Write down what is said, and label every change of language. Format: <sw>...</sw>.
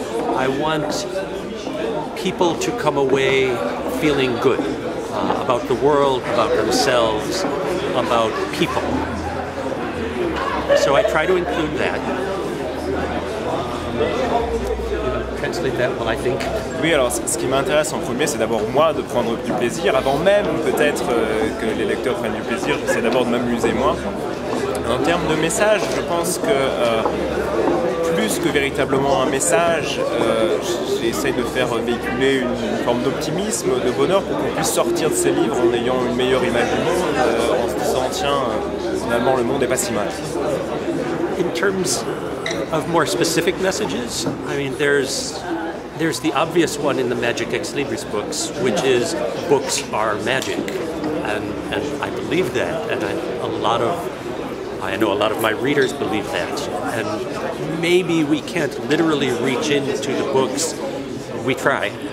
<en>I want people to come away feeling good about the world, about themselves, about people. So I try to include that. Translate that one, I think.</en> <fr>Oui, alors ce qui m'intéresse en premier, c'est d'abord moi de prendre du plaisir. Avant même peut-être que les lecteurs prennent du plaisir, j'essaie d'abord de m'amuser moi. En termes de message, je pense que plus que véritablement un message, j'essaie de faire véhiculer une forme d'optimisme, de bonheur pour qu'on puisse sortir de ces livres en ayant une meilleure image du monde, en se disant tiens, finalement le monde n'est pas si mal.</fr> <en>In terms of more specific messages, I mean, there's the obvious one in the Magic Ex Libris books, which is books are magic, and I believe that, and I know a lot of my readers believe that, and maybe we can't literally reach into the books. We try.</en>